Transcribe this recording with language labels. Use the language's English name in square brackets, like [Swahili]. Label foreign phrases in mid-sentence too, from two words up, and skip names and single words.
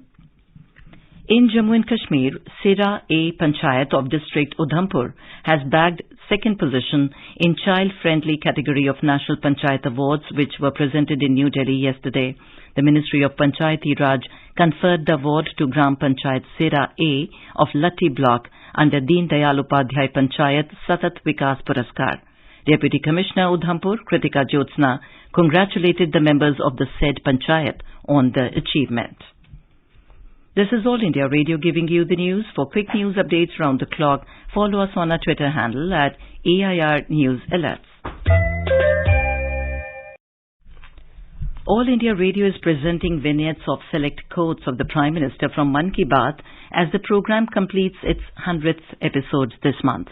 [English] In Jammu and Kashmir, Sera A Panchayat of District Udhampur has bagged second position in child-friendly category of National Panchayat Awards, which were presented in New Delhi yesterday. The Ministry of Panchayati Raj conferred the award to Gram Panchayat Sera A of Latti Block under Deen Dayal Upadhyay Panchayat Satat Vikas Puraskar. Deputy Commissioner Udhampur, Kritika Jyotsna, congratulated the members of the said Panchayat on the achievement. This is All India Radio giving you the news. For quick news updates round the clock, follow us on our Twitter handle at AIR News Alerts. All India Radio is presenting vignettes of select quotes of the Prime Minister from Mann Ki Baat as the program completes its 100th episode this month.